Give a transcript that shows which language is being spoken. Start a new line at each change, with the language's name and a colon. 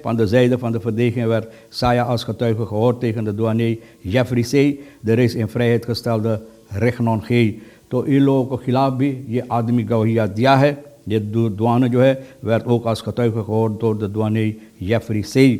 Dutch: van de zijde van de verdediging werd Saya als getuige gehoord tegen de douanier Jeffrey C, de reeds in vrijheid gestelde Regnon G।
Hindi: तो इन लोगों के खिलाफ भी ये आदमी गवैया दिया है। ये दुआन जो है
Dutch: werd ook als getuige gehoord door de douanier Jeffrey C।